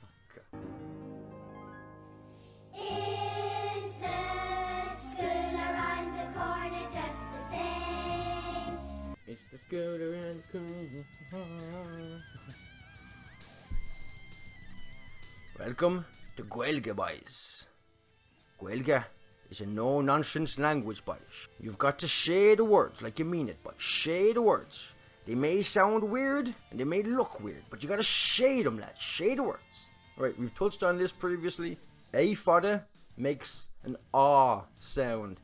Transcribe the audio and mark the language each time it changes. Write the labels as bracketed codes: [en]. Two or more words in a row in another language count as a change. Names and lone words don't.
[en] Okay. It's the scooter and Welcome to Gaeilge, boys. Gaeilge is a no-nonsense language, boys. You've got to say the words like you mean it, boys. Say the words. They may sound weird and they may look weird, but you gotta say them, lads. Say the words. Right, we've touched on this previously. A fodder makes an ah sound.